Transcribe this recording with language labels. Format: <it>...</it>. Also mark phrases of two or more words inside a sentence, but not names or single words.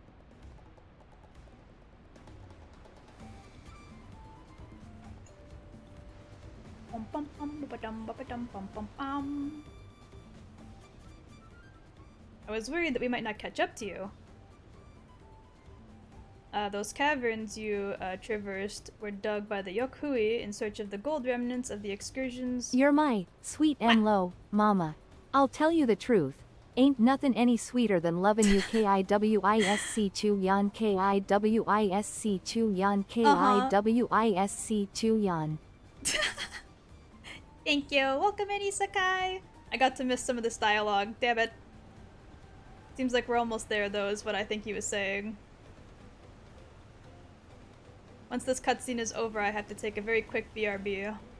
<en>I was worried that we might not catch up to you. Those caverns you traversed were dug by the Yokhui in search of the gold remnants of the excursions. You're my sweet and low, mama. I'll tell you the truth. Ain't nothing any sweeter than loving you kiwisc chu yan kiwisc chu yan kiwisc chu yan. Thank you. Welcome in, Isekai. I got to miss some of this dialogue. Damn it. Seems like we're almost there, though, is what I think he was saying. Once this cutscene is over, I have to take a very quick BRB.</en>